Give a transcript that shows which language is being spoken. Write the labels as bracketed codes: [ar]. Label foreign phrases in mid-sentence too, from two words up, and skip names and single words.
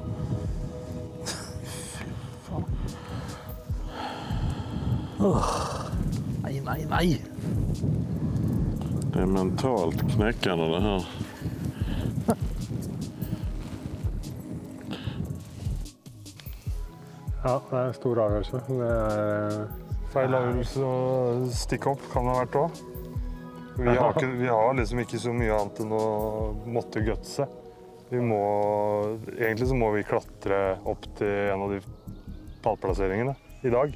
[sv] Fan. Nej. Det är mentalt knäckande det här. [no] Ja, det er en stor avgjørelse. Det er Feil avgjørelse å stikke opp kan det ha vært også. Vi har liksom ikke så mye annet enn å måtte gutse. Egentlig så må vi klatre opp til en av de pallplasseringene i dag.